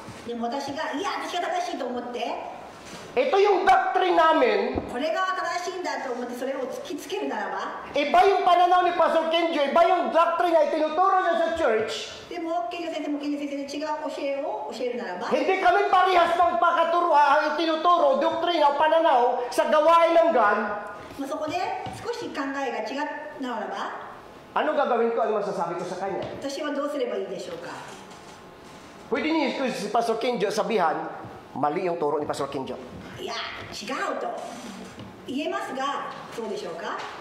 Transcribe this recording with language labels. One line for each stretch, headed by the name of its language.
Japanese: でも私が正しいと思って
Filipino: ito yung doctrine namin,
Japanese: これが正しいんだと思ってそれを突きつけるならば
Filipino: iba yung pananaw ni Pastor Kenjo, iba yung doctrine na itinuturo niya sa church,
Japanese: でも健二先生も健二先生で違う教えを教えるならば
Filipino: hindi kami parehas ng itinuturo, doktrina o pananaw sa gawain ng God.
Japanese: そこで少し考えが違うならば
Filipino: Ano gagawin ko? Ano masasabi ko sa kanya?
Japanese: 私はどうすればいいでしょうか
Filipino: Pwede niyo si Pastor Kenjo sabihan, mali yung turo ni Pastor Kenjo.
Japanese: いや違うと言えますがそうでしょうか